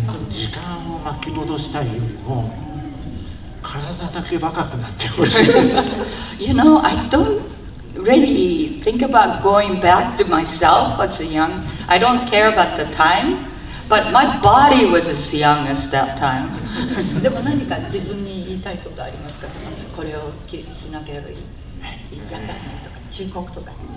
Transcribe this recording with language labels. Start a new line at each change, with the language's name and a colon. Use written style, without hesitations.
Japanese: 時間を巻き戻したいよりも体だけ若くなってほしい。
English: You know, I don't really think about going back to myself as young. I don't care about the time, but my body was as young as that time.
Japanese: でも何か自分に言いたいことありますかとか、これをしなければいい。やったねとか、忠告とか。